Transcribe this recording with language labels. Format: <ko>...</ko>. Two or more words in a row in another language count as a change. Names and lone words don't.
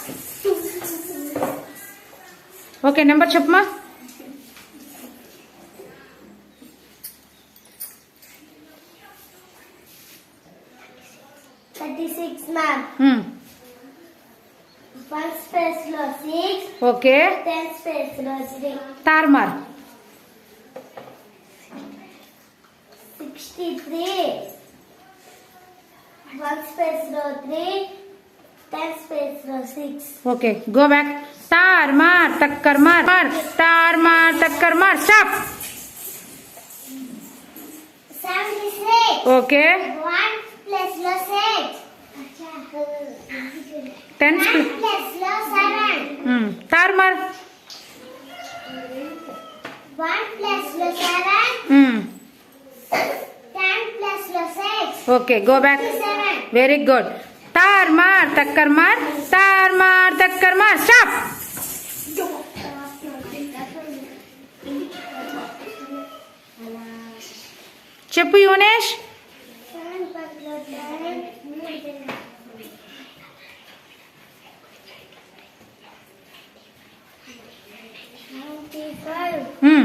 <te>ఓకే నెంబర్ చెప్పమా. 36 ma'am. 1 space lo 6. ఓకే 10 space lo 3. తార్ మార్ 63. 1 space lo 3. 10 space lo 6.</te> <en>okay go back.</en> <te>తార్ మార్ తక్కర్ మార్ తార్ మార్ తక్కర్ మార్ స్టాప్. 76. ఓకే 1 plus lo 6. 10 1 plus lo 7. తార్ మార్ 1 plus lo 7. 10 plus lo 6.</te> <en>okay go back.</en> <te>7.</te> <en>very good.</en> <te>తార్ మార్ తక్కర్ మార్ తార్ మార్ తక్కర్ మార్ స్టాప్. చెప్పు యువనేష్. 7 plus lo 10. 95.</te>